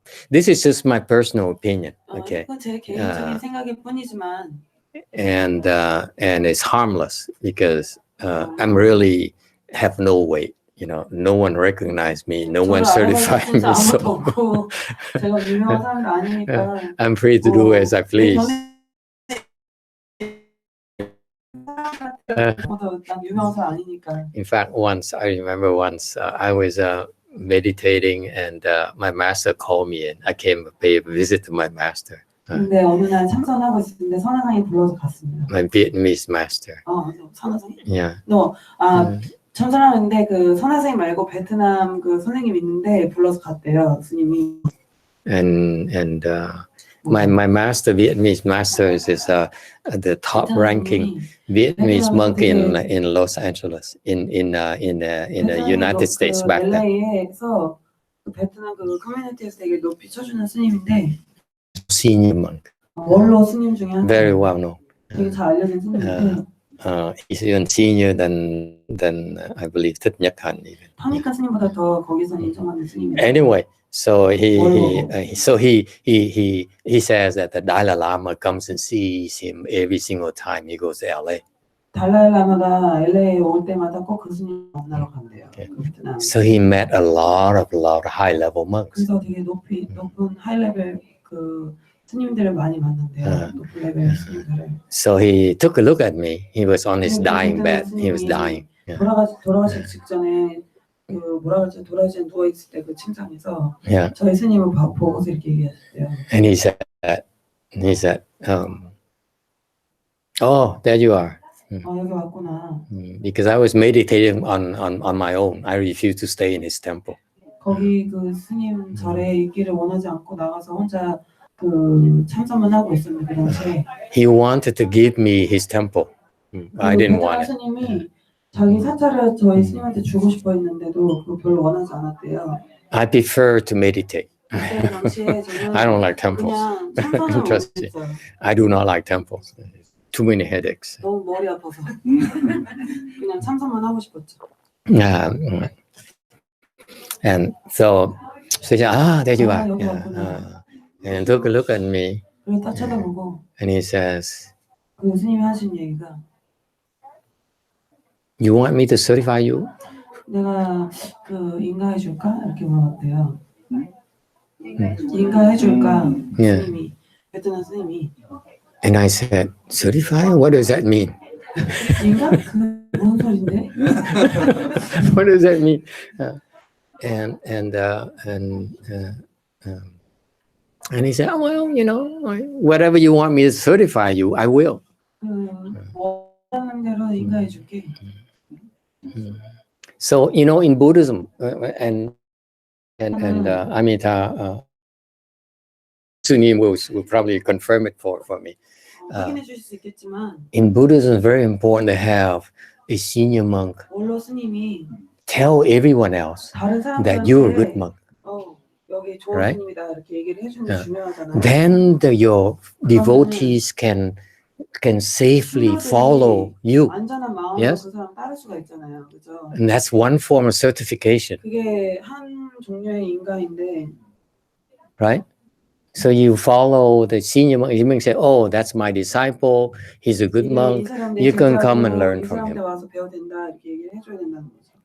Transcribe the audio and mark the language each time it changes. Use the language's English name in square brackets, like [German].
[English] This is just my personal opinion. Okay. [Korean] 이건 제 개인적인 생각일 뿐이지만. [English] And it's harmless because I'm really have no weight. you know, no one recognized me, no one [Korean] 저를 [English] certified me, [Korean] 진짜 아무도 [English] so [Korean] 없고 제가 유명한 사람도 아니니까 [English] I'm free to do as I please. [Korean] 난 유명한 사람 아니니까. [English] In fact, once I remember I was meditating and my master called me and I came to pay a visit to my master. [Korean] 근데 어느 날 참선하고 있었는데 선화상이 불러서 갔습니다. [English] My Vietnamese master. [Korean] 선화상이? [English] Yeah. [Korean] 참선하는데 그 선화상이 말고 베트남 그 선생님 있는데 불러서 갔대요, 스님이. [English] And my master, Vietnamese master, is the top ranking Vietnamese monk in Los Angeles in the United States back then. [Korean] LA에서 그 베트남 그 커뮤니티에서 되게 높이 쳐주는 스님인데 [English] Senior monk. [Korean] 원로 스님 중에 한 [English] Very well known. [Korean] 되게 잘 알려진 스님인데. [English] He's even senior than I believe Thích Nhất Hạnh even. [Korean] 타니카 스님보다 더 거기서 인정하는 스님이에요. [English] Anyway, so he says that the Dalai Lama comes and sees him every single time he goes to LA. [Korean] 달라이라마가 LA에 올 때마다 꼭 그 스님 만나러 간대요. 베트남. [English] So he met a lot of high level monks. [Korean] 그래서 되게 높은 하이 레벨 그 스님들을 많이 만난대요. 높은 레벨 스님들을. [English] So he took a look at me. He was on his dying bed. He was dying. Yeah. [Korean] 돌아가시기 직전에 그 뭐라 그러지? 돌아가시 누워 있을 때 그 침상에서 [English] Yeah. [Korean] 저희 스님을 보고서 이렇게 얘기하셨대요. [English] And he said, oh, there you are. [Korean] 여기 왔구나. [English] Because I was meditating on my own. I refused to stay in his temple. [Korean] 거기 그 스님 절에 있기를 원하지 않고 나가서 혼자 그 참선만 하고 있었는데 그 당시에 [English] He wanted to give me his temple. I didn't want it. [Korean] 스님이 자기 사찰을 저희 스님한테 주고 싶어 했는데도 그거 별로 원하지 않았대요. [English] I prefer to meditate. [Korean] 그때 당시에 저는 [English] I don't like temples. [Korean] 그냥 참선을 [English] Trust me. [Korean] 원했어요. [English] I do not like temples. Too many headaches. [Korean] 너무 머리 아파서 그냥 참선만 하고 싶었죠. [English] And so he said, there you are. [Korean] 여기 [English] Yeah. [Korean] 왔구나. [English] And took a look at me [Korean] 그래서 딱 쳐다보고 [English] and he says, [Korean] 그 스님이 하신 얘기가 [English] you want me to certify you? [Korean] 내가 그 인가해 줄까? 이렇게 물어봤대요. 인가해 줄까? [English] Yeah. [Korean] 스님이 베트남 스님이 [English] And I said, certify? What does that mean? [Korean] 인가? 그 무슨 소린데? [English] What does that mean? And he said, oh, well, you know, whatever you want me to certify you, I will. [Korean] 원하는 대로 인가해 줄게. [English] So, you know, in Buddhism, and Amita Sunim will probably confirm it for me. [Korean] 확인해 주실 수 있겠지만 [English] In Buddhism, it's very important to have a senior monk [Korean] 원로 스님이 [English] tell everyone else [Korean] 다른 [English] that you're a good [Korean] 사람들한테 [English] monk. [Korean] 여기 좋은 [English] Right? [Korean] 스님이다 이렇게 얘기를 해주는 게 중요하잖아요. [English] Then your devotees can safely follow you. [Korean] 안전한 마음으로 [English] Yes? [Korean] 그 사람 따를 수가 있잖아요, 그죠? [English] And that's one form of certification, [Korean] 그게 한 종류의 인가인데, [English] right? So you follow the senior monk. You may say, oh, that's my disciple. He's a good monk. You can come and learn from him. [Korean] 와서 배워야 된다 이렇게 얘기를 해줘야 된다는 거죠.